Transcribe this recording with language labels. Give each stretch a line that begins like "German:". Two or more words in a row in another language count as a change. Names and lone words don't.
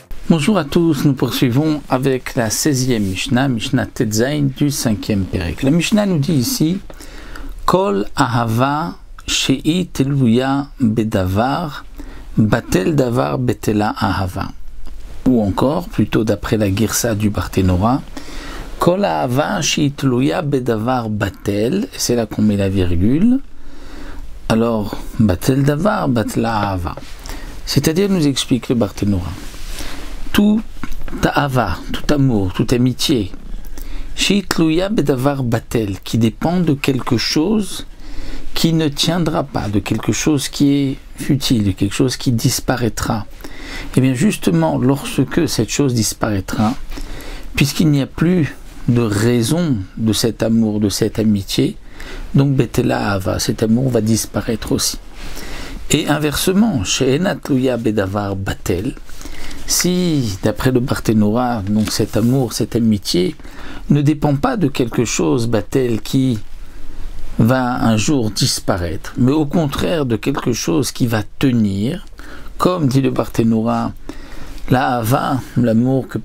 French: Bonjour à tous, nous poursuivons avec la 16e Mishnah, Mishnah Tetzain du 5e Perek. La Mishnah nous dit ici
Hebrew: כל אהבה שהיא תלויה בדבר בטל דבר בטלה אהבה.
French: Ou encore, plutôt d'après la Girsa du Barthénora,
Hebrew: כל אהבה שהיא תלויה בדבר בטל,
French: c'est là qu'on met la virgule. Alors,
Hebrew: בטל דבר בטלה אהבה.
French: C'est-à-dire, nous explique le Barthénora. Tout ahava, tout amour, toute amitié,
Hebrew: שהיא תלויה בדבר בטל,
French: qui dépend de quelque chose qui ne tiendra pas, de quelque chose qui est futile, de quelque chose qui disparaîtra. Et bien justement, lorsque cette chose disparaîtra, puisqu'il n'y a plus de raison de cet amour, de cette amitié, donc
Hebrew: בטלה אהבה,
French: cet amour va disparaître aussi. Et inversement,
Hebrew: שאינה תלויה בדבר בטל,
French: si, d'après le Barthénora, donc cet amour, cette amitié, ne dépend pas de quelque chose, batel, qui va un jour disparaître, mais au contraire de quelque chose qui va tenir, comme dit le Barthénora, la hava, l'amour que